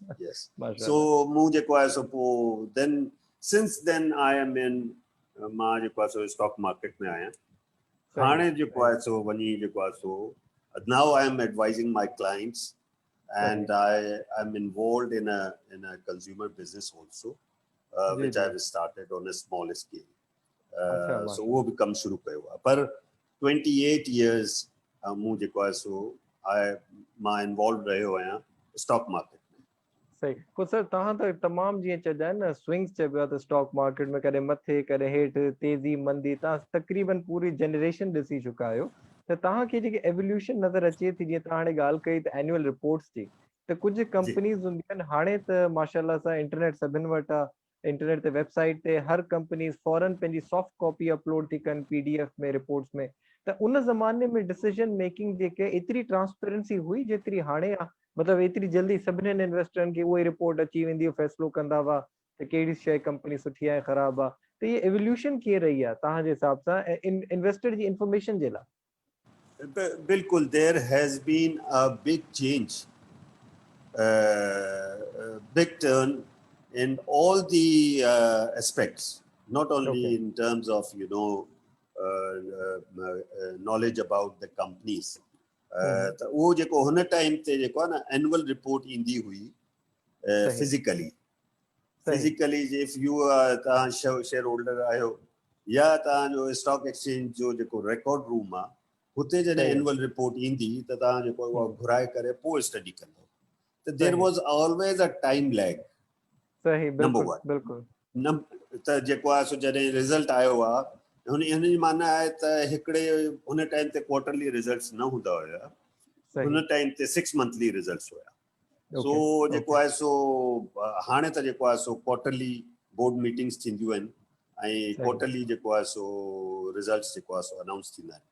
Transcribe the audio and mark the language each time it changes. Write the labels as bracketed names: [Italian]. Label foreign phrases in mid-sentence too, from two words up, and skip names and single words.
[English] So then since then I am in stock market [Hindi] में आया. [English] Now I am advising my clients, and I am involved in a consumer business also, which I have started on a small scale. [Sindhi] So वो भी कम शुरू कयो आहे, पर 28 years मूं जेको आहे सो मां इन्वॉल्व रहियो आहियां [English] stock market [Sindhi] में. सही. को सर तव्हां त तमामु जीअं चइबा आहिनि न स्विंग्स चइबो आहे त [English] stock market [Sindhi] में कॾहिं मथे कॾहिं हेठि, तेज़ी मंदी, तव्हां तक़रीबन पूरी जनरेशन ॾिसी चुका आहियो. त तव्हांखे जेकी एवोल्यूशन नज़र अचे थी, जीअं तव्हां हाणे ॻाल्हि कई त [English] annual reports [Sindhi] जी, त कुझु कंपनीज़ हूंदियूं आहिनि हाणे त माशाल्लाह सां इंटरनेट सभिनि वटि आहे. इंटरनेट ते वेबसाइट ते हर कंपनी फौरन पंहिंजी [English] soft copy upload [Sindhi] थी कनि PDF में, रिपोर्ट्स में. त उन ज़माने में [English] decision making [Sindhi] जेके एतिरी ट्रांसपेरेंसी हुई जेतिरी हाणे आहे, मतलब एतिरी जल्दी सभिनीनि इन्वेस्टरनि खे उहा रिपोर्ट अची वेंदी, फ़ैसिलो कंदा हुआ त कहिड़ी शइ कंपनी सुठी आहे ख़राबु आहे. त इहा एवोल्यूशन कीअं रही आहे तव्हांजे हिसाब सां इन्वेस्टर जी इंफॉर्मेशन जे लाइ? बिल्कुल, [English] there has been a big change, big turn in all the aspects, not only in terms of knowledge about the companies. [Sindhi] त उहो जेको हुन टाइम ते जेको आहे न [English] annual report [Sindhi] ईंदी हुई फिजिकली [English] if you [Sindhi] तव्हां शेयर होल्डर आहियो या तव्हांजो [English] stock exchange [Sindhi] जो जेको [English] record room [Sindhi] आहे, हुते जॾहिं [English] annual report [Sindhi] ईंदी त तव्हां जेको उहा घुराए करे पोइ स्टडी कंदो. [English] त there was always a time lag. [Sindhi] सही, बिल्कुल. त जेको आहे सो जॾहिं रिज़ल्ट आयो आहे, हुन जी माना आहे त हिकिड़े हुन टाइम ते [English] quarterly results [Sindhi] न हूंदा हुया, हुन टाइम ते 6 [English] monthly results [Sindhi] हुया. सो जेको आहे सो हाणे त जेको आहे सो [English] quarterly board meetings [Sindhi] थींदियूं आहिनि ऐं क्वार्टरली जेको आहे सो रिज़ल्ट्स जेको आहे सो अनाउंस थींदा आहिनि.